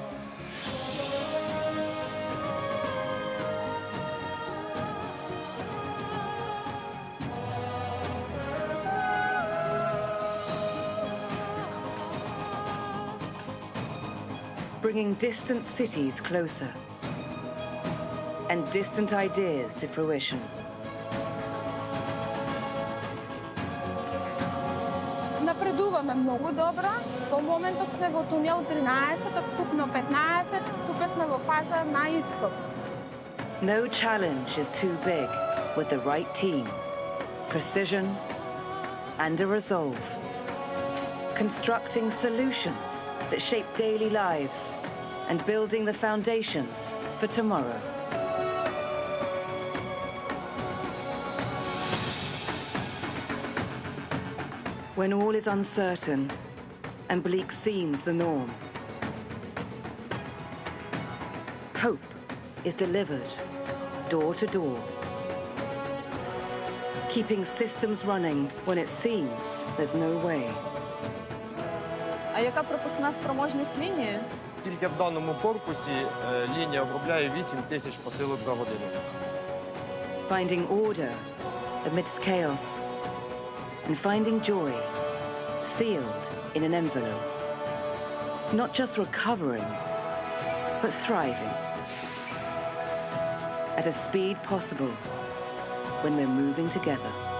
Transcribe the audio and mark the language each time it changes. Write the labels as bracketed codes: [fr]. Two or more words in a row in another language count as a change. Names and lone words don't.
[en] Bringing distant cities closer and distant ideas to fruition. [mk] Напредуваме много добро. По моментот сме во тунел 13, од вкупно 15, тука сме во фаза на искок. [en] No challenge is too big with the right team, precision, and a resolve. Constructing solutions that shape daily lives and building the foundations for tomorrow. When all is uncertain and bleak seems the norm, hope is delivered door to door, keeping systems running when it seems there's no way. [uk] А яка пропускна спроможність лінії? Тільки в даному корпусі лінія обробляє 8 тисяч посилок за годину. [en] Finding order amidst chaos and finding joy sealed in an envelope. Not just recovering, but thriving. At a speed possible when we're moving together.